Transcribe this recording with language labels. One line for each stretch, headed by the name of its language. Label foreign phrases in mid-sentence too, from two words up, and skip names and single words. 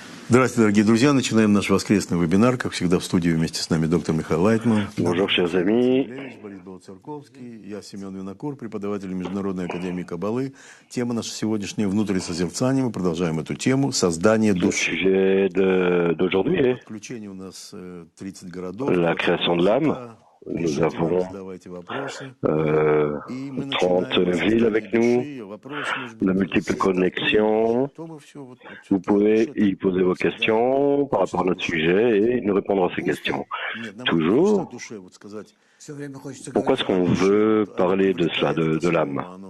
Russian: Здравствуйте, дорогие друзья. Начинаем наш воскресный вебинар. Как всегда, в студии вместе с нами доктор Михаил Лайтман.
French: Bonjour, chers amis.
Russian: Борис Белоцерковский, я Семен Винокур, преподаватель Международной академии Каббалы. Тема наша сегодняшняя — внутреннее созерцание. Мы продолжаем эту тему — создание
French: Le
Russian: души.
French: sujet d'aujourd'hui est
Russian: Подключение у нас 30 городов.
French: la création de l'âme. Nous avons 30 villes avec nous, de multiples connexions. Vous pouvez y poser vos questions par rapport à notre sujet et nous répondre à ces questions. Toujours, pourquoi est-ce qu'on veut parler de cela, de l'âme?